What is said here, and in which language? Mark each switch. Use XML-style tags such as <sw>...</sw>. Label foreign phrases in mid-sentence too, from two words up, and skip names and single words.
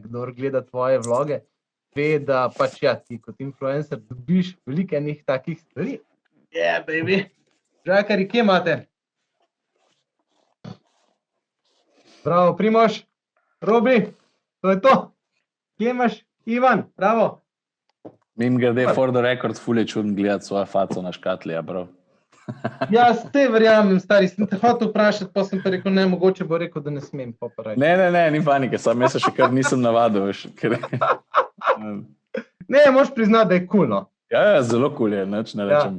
<sl>Kdor gleda tvoje vloge, ve, da pač ja, ti kot influencer dobiš veliko enih takih stvari.</sl> <en>Yeah, baby!</en> <sl>Žakari, kje imate? Bravo, Primož, Robi! To je to. Kje imaš, Ivan? Bravo. Mim grede</sl> <en>for the record,</en> <sl>ful je čudno gledati svojo faco na škatli, ja, bro. Ja, te verjamem, stari, sem te hotel vprašati, pa sem te rekel, ne, mogoče bo rekel, da ne smem poparati. Ne, ni panike, sam jaz se še kar nisem navadil, veš. Ne, moš priznati, da je cool, no. Ja, zelo cool je, nič ne rečem.</sl>